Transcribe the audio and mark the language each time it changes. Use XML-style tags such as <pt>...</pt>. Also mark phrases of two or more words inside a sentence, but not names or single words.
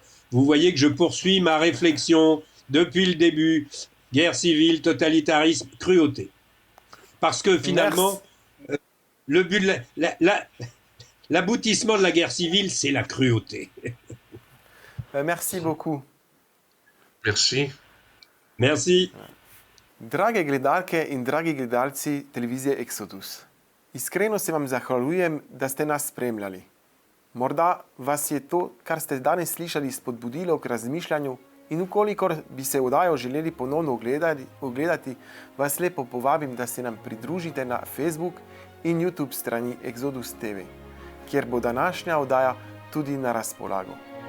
<fr>Vous voyez que je poursuis ma réflexion depuis le début, guerre civile, totalitarisme, cruauté. Parce que finalement, le but de l'aboutissement de la guerre civile, c'est la cruauté. Merci beaucoup. Merci. Merci.</fr> <sl>Drage gledalke in dragi gledalci televizije Exodus, iskreno se vam zahvaljujem, da ste nas spremljali. Morda vas je to, kar ste danes slišali, spodbudilo k razmišljanju in ukolikor bi se oddajo želeli ponovno ogledati, vas lepo povabim, da se nam pridružite na Facebook in YouTube strani Exodus TV, kjer bo današnja oddaja tudi na razpolago.</sl>